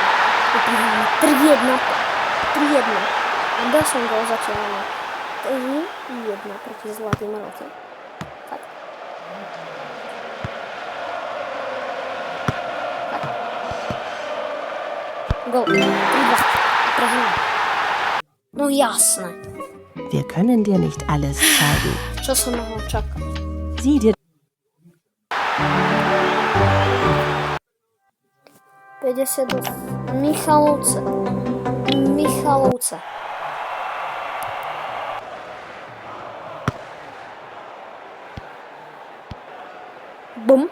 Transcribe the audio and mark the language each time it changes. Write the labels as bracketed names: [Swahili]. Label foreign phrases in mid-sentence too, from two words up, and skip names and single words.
[Slovak] Vyprihráme 3-1. A dal som gól zatiaľ. 3-1 proti Zlatým Moravciam. Tak. Gól. 3-2. Prehráme. No jasné. [German] Wir können dir nicht alles zeigen. [Slovak] Čo som mohol čakať? [German] Sieh dir [Slovak] 52. Michalovce. Bum.